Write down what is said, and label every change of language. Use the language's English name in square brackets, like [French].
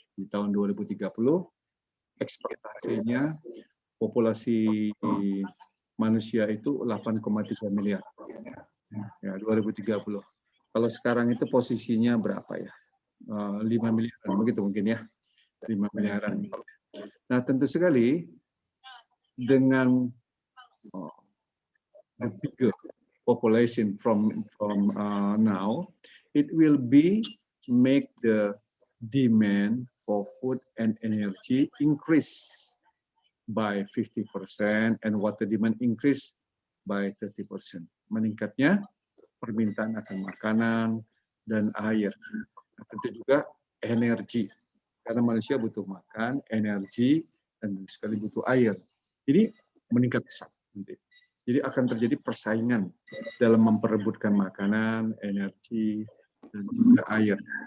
[Indonesian] Di tahun 2030, ekspektasinya populasi manusia itu 8,3 miliar. Ya, 2030. Kalau sekarang itu posisinya berapa ya? 5 miliaran, begitu mungkin ya. 5 miliaran. Nah, tentu sekali dengan [English] the bigger population from now, it will be make the demand for food and energy increase by 50% and water demand increase by 30%. [Indonesian] Meningkatnya permintaan akan makanan dan air. Tentu juga energi, karena manusia butuh makan, energi, dan sekali butuh air. Ini meningkat pesat nanti. Jadi akan terjadi persaingan dalam memperebutkan makanan, energi, dan juga air.